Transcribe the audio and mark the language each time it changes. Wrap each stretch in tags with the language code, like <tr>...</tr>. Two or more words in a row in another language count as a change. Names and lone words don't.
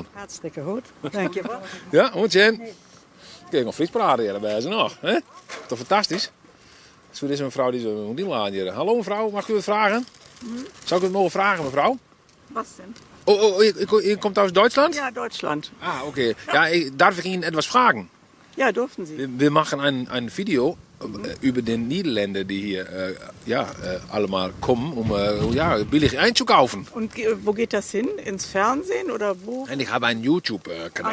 <nl>Hartstikke goed. Dankjewel. Ja, moet je in. Kijk, nog Fries praten hier bij ze nog. Hè? Toch fantastisch? Zo is een mevrouw die zo moet laten hier. Hallo mevrouw, mag ik u wat vragen? Zou ik het mogen vragen mevrouw?</nl> <de>Was denn?</de> <nl>Oh, je komt uit Duitsland?</nl> <de>Ja, Deutschland.</de> <nl>Ah, okay.</nl> <de>Ja, darf ich Ihnen etwas fragen? Ja, durften Sie. Wir machen ein Video über den Niederländer, die hier allemaal kommen, um billig einzukaufen. Und wo geht das hin? Ins Fernsehen oder wo? Und ich habe einen YouTube-Kanal.</de>